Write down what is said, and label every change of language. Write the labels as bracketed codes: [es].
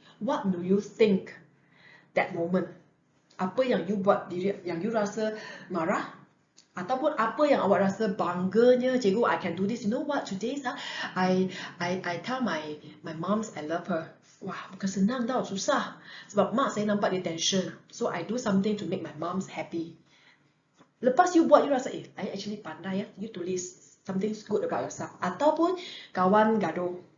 [en] What do you think that moment? [ms] Apa yang you buat diri, yang you rasa marah? Ataupun apa yang awak rasa bangganya, cikgu, I can do this. You know what? [en] Today, I tell my moms I love her. [ms] Wah, bukan senang tau, susah. Sebab mak saya nampak dia tension. [en] So I do something to make my moms happy. Lepas you buat, you rasa, I actually pandai ya. [ms] You tulis something good about yourself. Ataupun kawan gaduh.